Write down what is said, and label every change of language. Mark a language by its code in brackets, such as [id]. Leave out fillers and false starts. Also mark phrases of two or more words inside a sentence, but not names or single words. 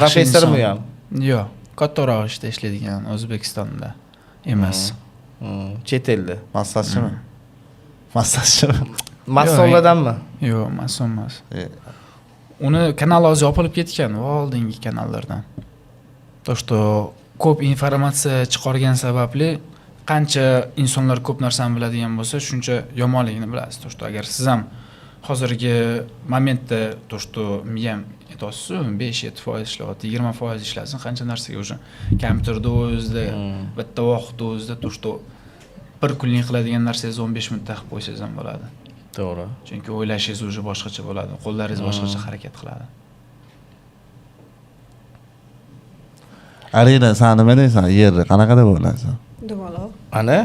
[uz] Professormi inson. ham? Yo'q, kattaroq ishda ishlaydigan O'zbekistonda emas. Chet elda. Massajchimi? Massajchimi? Mas'ullardanmi? Yo'q, mas'ul emas. Uni kanal hozir yopilib ketgan, oldingi kanallardan. [ru] То, что [uz] ko'p informatsiya chiqargan sababli qancha insonlar ko'p narsani biladigan bo'lsa, shuncha yomonligini bilasiz. [ru] То, что [uz] agar siz ham hozirgi momentda [ru] то, что [uz] miyam aytasiz, 5-7% ishlayapti, 20% ishlasin, qancha narsaga o'sha kompyuterda o'zida bitta vaqtda o'zida [ru] то, что [uz] bir kunlik qiladigan narsangizni 15 minutda qilib qo'ysangiz ham bo'ladi. To'g'ri. Chunki o'ylashingiz o'zi boshqacha bo'ladi, qo'llaringiz boshqacha harakat qiladi. Arina, sen nima deysan? Yerni qanaqa deb o'ylaysan? Dumaloq. Ana?